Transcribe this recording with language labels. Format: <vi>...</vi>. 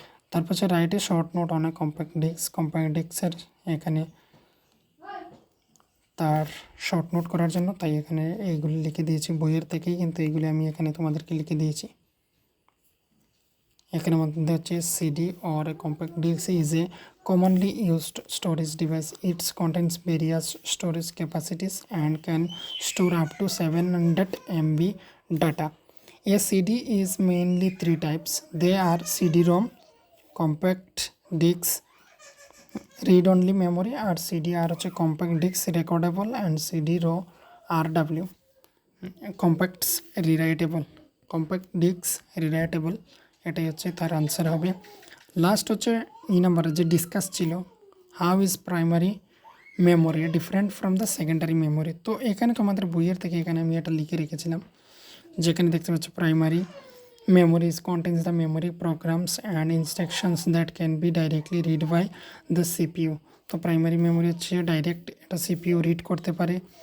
<bn>তারপর হচ্ছে</bn> <en>Write a short note on a compact disc.</en> <bn>Compact ডিস্কের এখানে তার শর্ট নোট করার জন্য, তাই এখানে এইগুলি লিখে দিয়েছি বইয়ের থেকেই, কিন্তু এইগুলি আমি এখানে তোমাদেরকে লিখে দিয়েছি। এখানের মধ্যে হচ্ছে</bn> <en>CD or a compact disc is a commonly used storage device. Its contents various storage capacities and can store up to 700 MB data. A CD is mainly three types. They are CD-ROM, compact disc, read only memory, আর CD R হচ্ছে compact disc recordable, and CD রো RW compacts rewritable.</en> <bn>Compact disc রিরাইটেবল, এটাই হচ্ছে তার answer হবে। Last হচ্ছে এই নাম্বারে যে discuss ছিল,</bn> <en>How is primary memory different from the secondary memory.</en> <bn>তো এখানে তোমাদের বইয়ের থেকে এখানে আমি এটা লিখে রেখেছিলাম, যেখানে দেখতে পাচ্ছ primary</bn> <en>memories contains the memory programs and instructions that can be directly read by the CPU.</en> <bn>তো প্রাইমারি মেমোরি হচ্ছে ডাইরেক্ট এটা CPU রিড করতে পারে।</bn>